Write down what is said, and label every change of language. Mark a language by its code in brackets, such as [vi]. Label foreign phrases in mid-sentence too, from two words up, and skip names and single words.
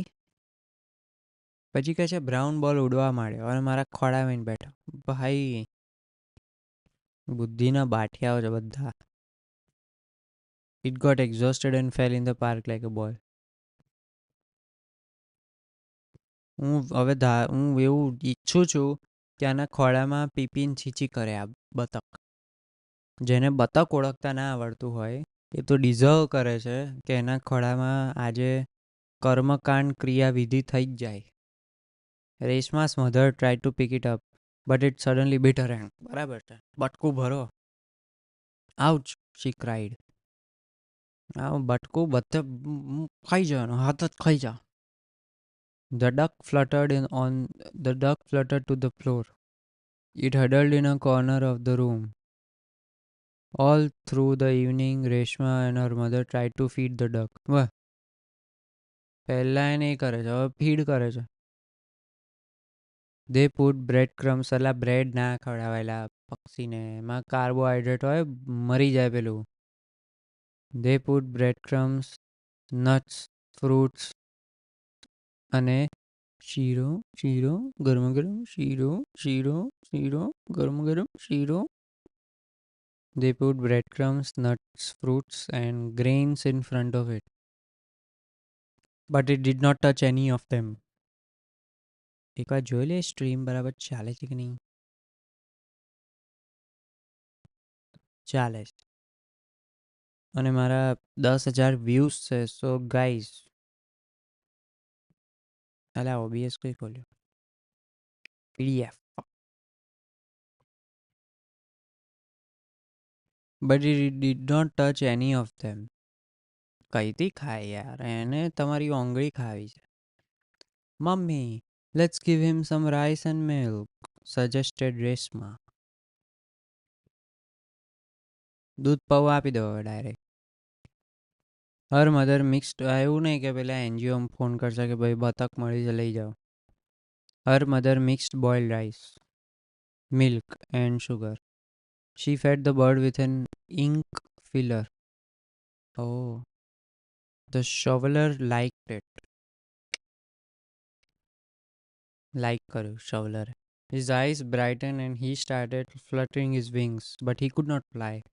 [gu] પછી કહે છે [en] brown ball [gu] ઉડવા માંડ્યો અને મારા ખોળામાં બેઠો. ભાઈ બુદ્ધિના બાઠિયાઓ છે બધા. [en] It got exhausted and fell in the park like a ball. [gu] હું એવું ઈચ્છું છું કે આના ખોળામાં પીપીને છીચી કરે આ બતક. જેને બતક ઓળખતા ના આવડતું હોય એ તો ડિઝર્વ કરે છે કે એના ખોળામાં આજે કર્મકાંડ ક્રિયાવિધિ થઈ જ જાય. [en] રેશમા's mother tried to pick it up, but it suddenly bit her hand. [gu] બરાબર છે. બટકું ભરો. [en] Ouch, she cried. [gu] બટકું બધે ખાઈ જવાનું, હાથ જ ખાઈ જા. [en] The duck fluttered to the floor. It huddled in a corner of the room. All through the evening, Reshma and her mother tried to feed the duck. [gu] વાહ, પહેલા એને એ કરે છે, હવે ફીડ કરે છે. [en] They put breadcrumbs. [gu] અલા બ્રેડ ના ખવડાવેલા પક્ષીને, એમાં કાર્બોહાઈડ્રેટ હોય, મરી જાય પેલું. [en] They put breadcrumbs, nuts, fruits [gu] અને શીરો ગરમ ગરમ શીરો ગરમ ગરમ શીરો. [en] They put breadcrumbs, nuts, fruits and grains in front of it. But it did not touch any of them. [gu] એકવાર જોઈ લે સ્ટ્રીમ બરાબર ચાલે છે કે નહીં. ચાલે છે અને મારા 10,000 વ્યૂઝ છે. [en] So guys, [gu] અલા OBS કઈ ખોલ્યો, PDF. [en] But it did not touch any of them. [gu] કઈથી ખાય યાર, એને તમારી ઓંગળી ખાવી છે. મમ્મી, [en] let's give him some rice and milk, suggested Reshma. [gu] દૂધ પૌવા આપી દો હવે ડાયરેક્ટ. [en] Her mother mixed, [gu] એવું નહીં કે પેલા NGO ફોન કરશે કે ભાઈ બતક મળી છે લઈ જાઓ. [en] Her mother mixed boiled rice, milk and sugar. She fed the bird with an ink filler. Oh, the shoveler liked it. [gu] Like કર્યું shoveler. [en] His eyes brightened and he started fluttering his wings, but he could not fly.